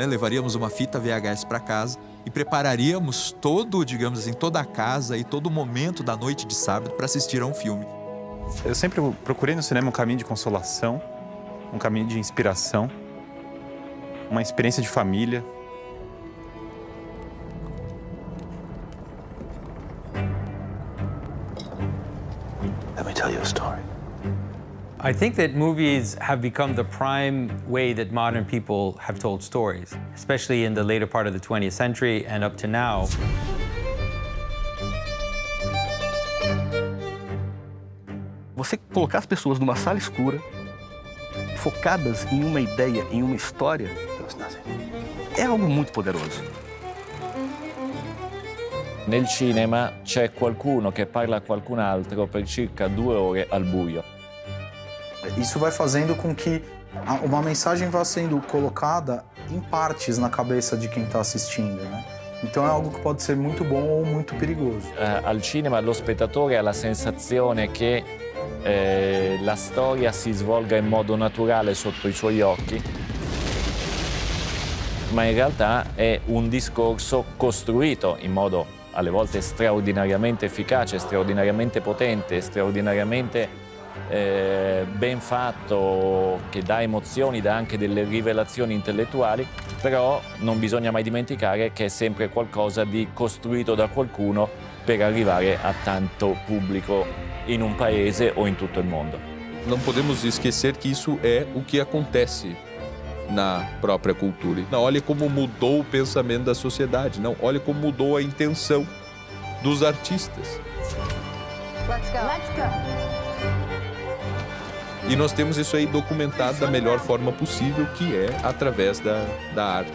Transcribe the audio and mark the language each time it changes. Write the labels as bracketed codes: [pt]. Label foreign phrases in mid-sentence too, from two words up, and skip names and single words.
[pt] Levaríamos uma fita VHS para casa e prepararíamos digamos assim, toda a casa e todo o momento da noite de sábado para assistir a um filme. Eu sempre procurei no cinema um caminho de consolação, um caminho de inspiração, uma experiência de família. [en] Let me tell you a story. I think that movies have become the prime way that modern people have told stories, especially in the later part of the 20th century and up to now. [pt] Você colocar as pessoas numa sala escura, focadas em uma ideia, em uma história, é algo muito poderoso. [it] Nel cinema c'è qualcuno che parla a qualcun altro per circa 2 ore al buio. [pt] Isso vai fazendo com que uma mensagem vá sendo colocada em partes na cabeça de quem está assistindo, né? Então é algo que pode ser muito bom ou muito perigoso. [it] Al cinema lo spettatore ha la sensazione che la storia si svolga in modo naturale sotto i suoi occhi, ma in realtà è un discorso costruito in modo alle volte straordinariamente efficace, straordinariamente potente, straordinariamente ben fatto, che dà emozioni, dà anche delle rivelazioni intellettuali, però non bisogna mai dimenticare che è sempre qualcosa di costruito da qualcuno per arrivare a tanto pubblico in un paese o in tutto il mondo. [pt] Não podemos esquecer que isso é o que acontece na própria cultura. Não, olha como mudou o pensamento da sociedade. Não, olha como mudou a intenção dos artistas. [en] Let's go. Let's go. [pt] E nós temos isso aí documentado da melhor forma possível, que é através da arte.